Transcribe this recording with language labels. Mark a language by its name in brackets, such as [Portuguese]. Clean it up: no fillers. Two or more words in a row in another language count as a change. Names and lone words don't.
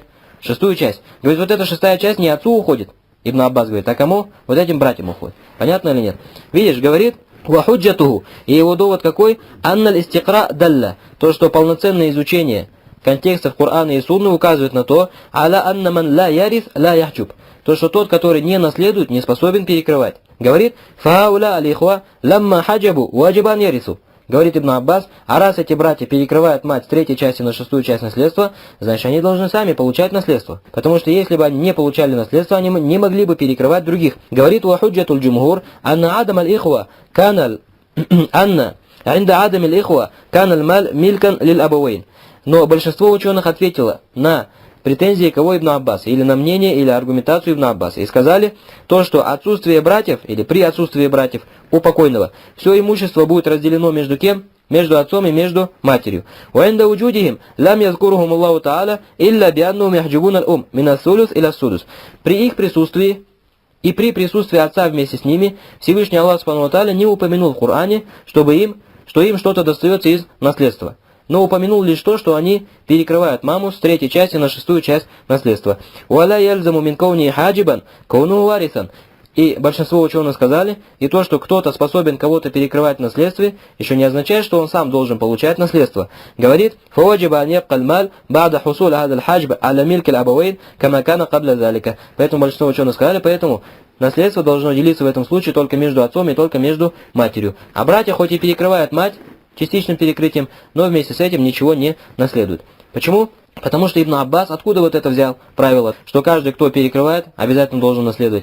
[Russian] Шестую часть. Говорит, вот эта шестая часть не отцу уходит. Ибн Аббас говорит, а кому? Вот этим братьям уходит. Понятно или нет? Видишь, говорит, вахуджатуху. И его довод какой? [Arabic] أن الاستقراء دل. [Russian] То, что полноценное изучение контекстов Корана и Сунны указывает на то, [Arabic] على أن من لا يرث لا يحجب. [Russian] То, что тот, который не наследует, не способен перекрывать. Говорит, [Arabic] فأولى الإخوة لما حجبوا وجب أن يرثوا. [Russian] Говорит ибн Аббас, а раз эти братья перекрывают мать с третьей части на шестую часть наследства, значит они должны сами получать наследство. Потому что если бы они не получали наследство, они не могли бы перекрывать других. [Arabic] Говорит وحجة الجمهور أن عدم الإخوة كان أن عند عدم الإخوة كان المال ملكا للأبوين. [Russian] Но большинство ученых ответило на претензии кого ибн Аббас, или на мнение, или аргументацию ибн Аббаса, и сказали то, что отсутствие братьев, или при отсутствии братьев у покойного, все имущество будет разделено между кем? Между отцом и между матерью. [Arabic] وَعِنْدَ وُجُودِهِمْ لَمْ يَذْكُرُهُمُ اللَّهُ تَعَالَى إِلَّا بِأَنَّهُمْ يَحْجُبُونَ الْأُمْ مِنَ الثُّلُثِ إِلَى السُّدُسِ. [Russian] При их присутствии и при присутствии отца вместе с ними, Всевышний Аллах [Arabic] سبحانه وتعالى [Russian] не упомянул в Коране, что им что-то достается из наследства. Но упомянул лишь то, что они перекрывают маму с третьей части на шестую часть наследства. [Arabic] «ولا يلزم من كونه حاجبا كونه وارثا». [Russian] И большинство ученых сказали, и то, что кто-то способен кого-то перекрывать в наследстве, еще не означает, что он сам должен получать наследство. Говорит, [Arabic] «فوجب أن يبقى المال بعد حصول هذا الحجب على ملك الأبوين كما كان قبل ذلك». [Russian] Поэтому большинство ученых сказали, поэтому наследство должно делиться в этом случае только между отцом и только между матерью. А братья хоть и перекрывают мать частичным перекрытием, но вместе с этим ничего не наследует. Почему? Потому что ибн Аббас откуда вот это взял правило, что каждый, кто перекрывает, обязательно должен наследовать.